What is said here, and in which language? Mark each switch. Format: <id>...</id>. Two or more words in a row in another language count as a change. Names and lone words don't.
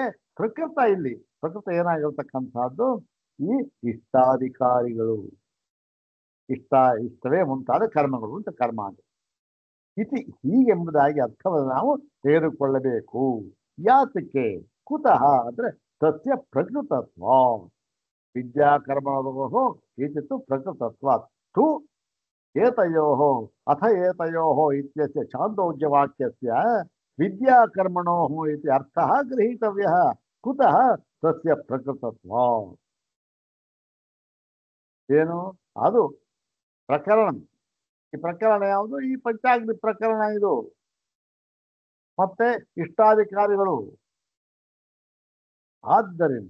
<kn>ಪ್ರಕೃತ ಇಲ್ಲಿ ಪ್ರಕೃತ ಏನಾಗಿರ್ತಕ್ಕಂಥದ್ದು ಈ ಇಷ್ಟಾಧಿಕಾರಿಗಳು ಇಷ್ಟವೇ ಮುಂತಾದ ಕರ್ಮಗಳು ಅಂತ ಕರ್ಮ ಅಂದ್ರೆ ಇತಿ ಹೀಗೆಂಬುದಾಗಿ ಅರ್ಥವನ್ನು ನಾವು ತೆಗೆದುಕೊಳ್ಳಬೇಕು ಯಾತಕ್ಕೆ ಕುತಃ ಅಂದ್ರೆ</kn> <sa>ಸಸ್ಯ ಪ್ರಕೃತತ್ವ ವಿದ್ಯಾ ಕರ್ಮಣೋ ಇತಿತ್ತು ಪ್ರಕೃತತ್ವ ತು ಏತಯೋಹೋ ಅಥ ಏತಯೋಹೋ ಇತ್ಯಸ್ಯ ಛಾಂದೋಗ್ಯವಾಕ್ಯಸ್ಯ ವಿದ್ಯಾ ಕರ್ಮಣೋ ಇತಿ ಅರ್ಥಃ ಗೃಹೀತವ್ಯಃ ಕುತಃ ಸಸ್ಯ ಪ್ರಕೃತತ್ವ</sa> <kn>ಏನು ಅದು ಪ್ರಕರಣ ಈ ಪ್ರಕರಣ ಯಾವುದು ಈ ಪಂಚಾಗ್ನಿ ಪ್ರಕರಣ ಇದು ಮತ್ತೆ ಇಷ್ಟಾಧಿಕಾರಿಗಳು ಆದ್ದರಿಂದ</kn>